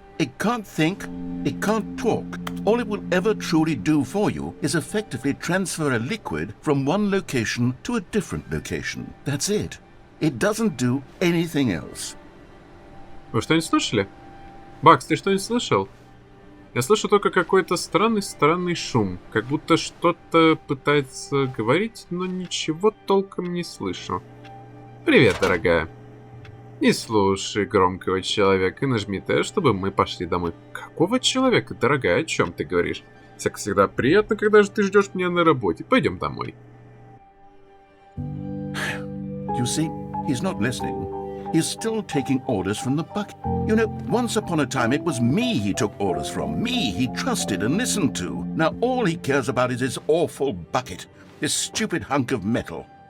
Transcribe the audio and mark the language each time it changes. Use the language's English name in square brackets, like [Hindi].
[English] It can't think, it can't talk. All it will ever truly do for you is effectively transfer a liquid from one location to a different location. That's it. It doesn't do anything else. [Russian] Вы что-нибудь слышали? Бакс, ты что-нибудь слышал? Я слышу только какой-то странный шум. Как будто что-то пытается говорить, но ничего толком не слышу. Привет, дорогая. Не слушай громкого человека и нажми Т, чтобы мы пошли домой. Какого человека, дорогая? О чем ты говоришь? Всегда приятно, когда же ты ждешь меня на работе. Пойдем домой. [English] You see, he's not listening. He's still taking orders from the bucket. You know, once upon a time it was me he took orders from. Me he trusted and listened to. Now all he cares about is his awful bucket. This stupid hunk of metal.